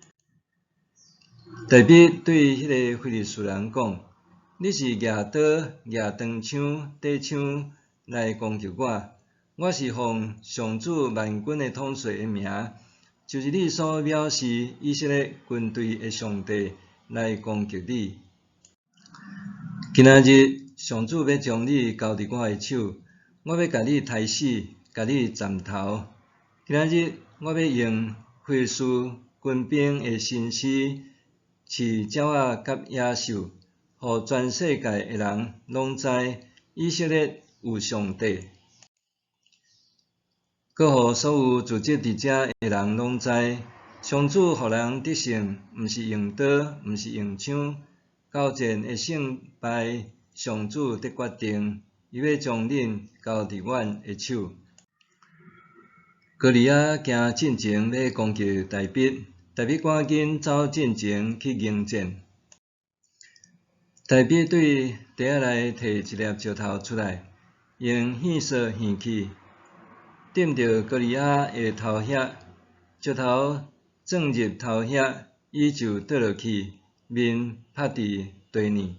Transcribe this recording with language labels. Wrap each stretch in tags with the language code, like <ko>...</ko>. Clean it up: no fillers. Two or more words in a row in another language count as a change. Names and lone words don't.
<nan>大笔对迄个非利士人讲：你是举刀、举长枪、短枪来攻击我，我是奉上主万军的统帅的名，就是你所藐视以色列军队的上帝来攻击你。今仔日上主要将你交伫我的手，我要甲你杀死，甲你斩头。今仔日我要用非利士军兵的身躯饲鸟仔甲野兽，互全世界的人拢知以色列有上帝，搁互所有住伫遮的人拢知上主互人得胜，毋是用刀，毋是用枪，交战会胜败，上主得决定，伊要将恁交伫阮的手。歌利亚行进前要攻击大卫，大卫赶紧走进前去迎战。大卫对袋仔内摕一粒石头出来，用线索线起，点着歌利亚的头额，石头撞入头额，伊就倒落去，面趴伫地面。</nan>